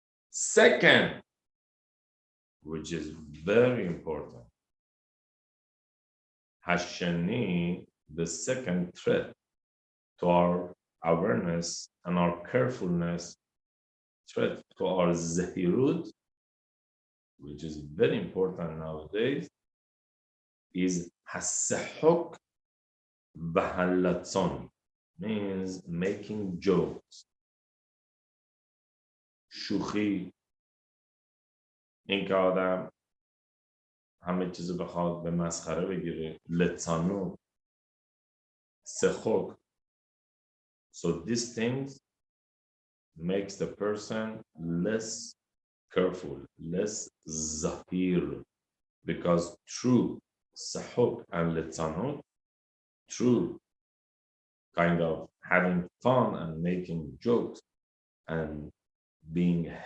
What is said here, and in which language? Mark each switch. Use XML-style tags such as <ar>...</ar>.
<en>Second, which is very important, Hashani, the second threat to our awareness and our carefulness, threat to our zehirut, which is very important nowadays, is</en> <he>hasahok v'halatzon,</he> <en>means making jokes.</en> <fa>شوخی، این که آدم همه چیزو بخواد به مسخره بگیره، لتسانو، سخوک.</fa> <en>So these things makes the person less careful, less zahir, because true sahuk and letzanut, true kind of having fun and making jokes and being</en>